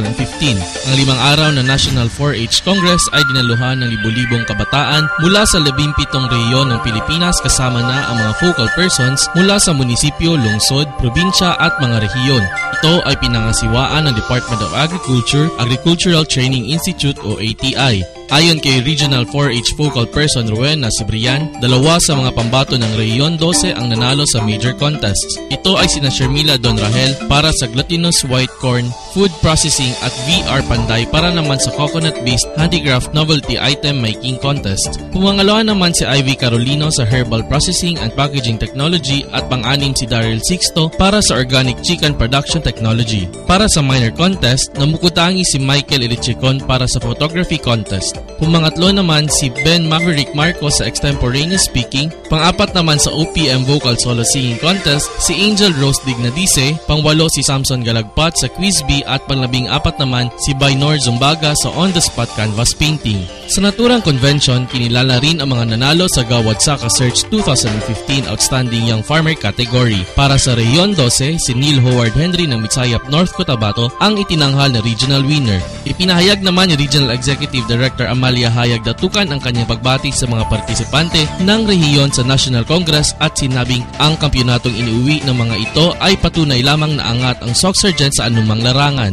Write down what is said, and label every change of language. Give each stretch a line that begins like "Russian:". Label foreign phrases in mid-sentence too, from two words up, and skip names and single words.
Filipino: Ang 5 araw na National 4-H Congress ay dinaluhan ng libu-libong kabataan mula sa 17 rehiyon ng Pilipinas kasama na ang mga
English: focal persons
Filipino: mula sa munisipyo, lungsod, probinsya at mga rehiyon. Ito ay pinangasiwaan ng Department of Agriculture, Agricultural Training Institute o ATI. Ayon kay Regional 4-H Focal Person Rowena Cibrian, 2 sa mga pambato ng Rehiyon 12 ang nanalo sa
English: major contests.
Filipino: Ito ay sina Shermila Don Rahel para sa
English: glutinous white corn, food processing
Filipino: at VR Panday para naman sa
English: coconut-based handicraft novelty item making contest.
Filipino: Pumangalawa naman si Ivy Carolino sa
English: herbal processing and packaging technology
Filipino: at pang-anim si Daryl Sixto para sa
English: organic chicken production technology.
Filipino: Para sa
English: minor contest,
Filipino: namukutangi si Michael Elichicon para sa
English: photography contest.
Filipino: Pumangatlo naman si Ben Maverick Marcos sa
English: extemporaneous speaking,
Filipino: pang-apat naman sa
English: OPM vocal solo singing contest
Filipino: si Angel Rose Dignadice, pang-8 si Samson Galagpat sa Quiz B at pang-14 naman si Baynor Zumbaga sa
English: on-the-spot canvas painting.
Filipino: Sa naturang convention, kinilala rin ang mga nanalo sa Gawad Saka Search 2015 Outstanding Young Farmer category. Para sa Rehiyon 12, si Neil Howard Henry ng Mitsayap, North Cotabato ang itinanghal na
English: regional winner.
Filipino: Ipinahayag naman ni Regional Executive Director Amalia Hayag Datukan ang kanyang pagbati sa mga partisipante ng rehiyon sa National Congress at sinabing ang kampyonatong iniuwi ng mga ito ay patunay lamang na angat ang Soc Sergeant sa anumang larangan.